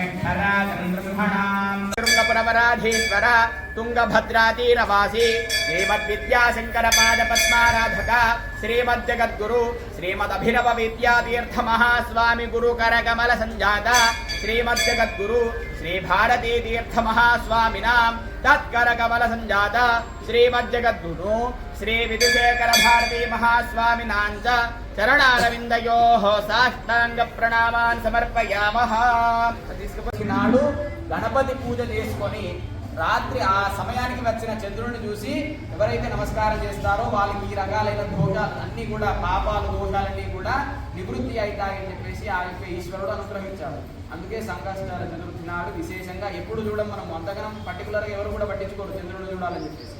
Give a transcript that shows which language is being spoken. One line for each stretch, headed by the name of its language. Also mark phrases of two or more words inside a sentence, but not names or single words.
Sanskrit: शृंगपुरवराधीश्वर तुंगभद्रातीरवासी श्रीमद्विद्याशंकरपादपद्माराधक श्रीमज्जगद्गुरु श्रीमदभिनव विद्यातीर्थ महास्वामी गुरुकरकमल संजात श्रीमज्जगद्गुरु श्री भारती तीर्थ महास्वामिनां तत्करकमल संजात श्रीमज्जगद्गुरु श्री विधुशेखर भारती महास्वामिनां च चरणारविंदयोः साष्टांग प्रणामान् समर्पयामः।
Telugu: నాడు గణపతి పూజ చేసుకొని రాత్రి ఆ సమయానికి వచ్చిన చంద్రుడిని చూసి ఎవరైతే నమస్కారం చేస్తారో వాళ్ళకి ఈ రకాలైన దోషాలు అన్నీ కూడా, పాపాలు దోషాలన్నీ కూడా నివృత్తి అవుతాయని చెప్పేసి ఆ యొక్క ఈశ్వరుడు అనుగ్రహించాడు. అందుకే సంకష్టాల చతుర్థి నాడు విశేషంగా ఎప్పుడు చూడడం, మనం అంతగానం పర్టికులర్గా ఎవరు కూడా పట్టించుకోరు చంద్రుడిని చూడాలని చెప్పేసి.